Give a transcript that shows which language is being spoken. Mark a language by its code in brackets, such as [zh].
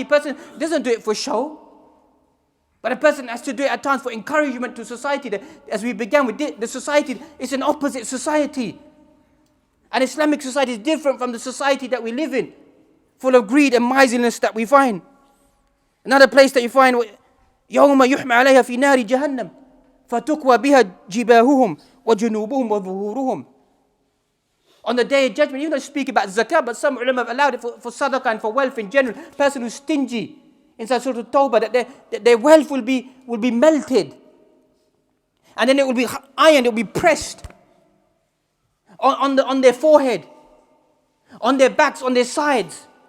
[en] A person doesn't do it for show. But a person has to do it at times for encouragement to society. As we began with the society, it's an opposite society. An Islamic society is different from the society that we live in, full of greed and miserliness that we find. Another place that you find, [ar] يَوْمَ يُحْمَ عَلَيْهَا فِي نَارِ جَهَنَّمْ فَتُكْوَى بِهَا جِبَاهُهُمْ وَجُنُوبُهُمْ وَظُهُورُهُمْ. [en] On the day of judgment, you don't speak about zakah, but some ulama have allowed it for sadaqah and for wealth in general. Person who's stingy, inside Surah Tawbah, that their wealth will be melted. And then it will be ironed, it will be pressed on their forehead, on their backs, on their sides.